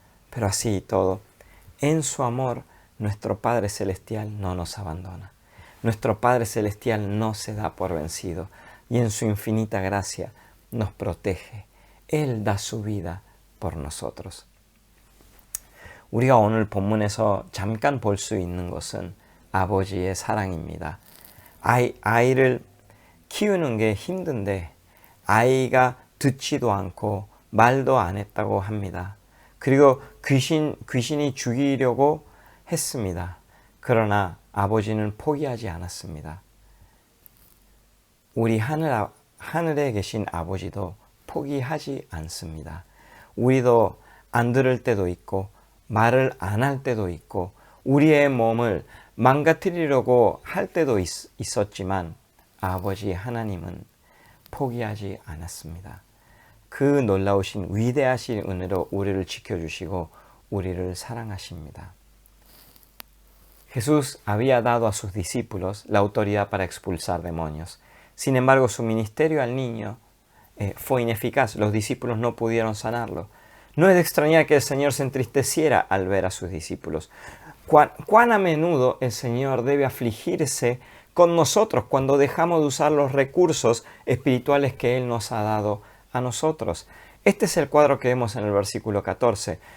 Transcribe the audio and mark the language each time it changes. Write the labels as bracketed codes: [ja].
[es] Pero así y todo, en su amor, nuestro Padre Celestial no nos abandona. Nuestro Padre Celestial no se da por vencido y en su infinita gracia nos protege. Él da su vida por nosotros. [ko] 우리가 오늘 본문에서 잠깐 볼 수 있는 것은 아버지의 사랑입니다. 아이를 키우는 게 힘든데 아이가 듣지도 않고 말도 안 했다고 합니다. 그리고 귀신이 죽이려고 했습니다. 그러나 아버지는 포기하지 않았습니다. 우리 하늘에 계신 아버지도 포기하지 않습니다. 우리도 안 들을 때도 있고 말을 안 할 때도 있고 우리의 몸을 망가뜨리려고 할 때도 있었지만 아버지 하나님은 포기하지 않았습니다. 그 놀라우신 위대하신 은혜로 우리를 지켜주시고 우리를 사랑하십니다. [es] Jesús había dado a sus discípulos la autoridad para expulsar demonios. Sin embargo, su ministerio al niño fue ineficaz. Los discípulos no pudieron sanarlo. No es de extrañar que el Señor se entristeciera al ver a sus discípulos. ¿Cuán a menudo el Señor debe afligirse con nosotros cuando dejamos de usar los recursos espirituales que Él nos ha dado a nosotros? Este es el cuadro que vemos en el versículo 14.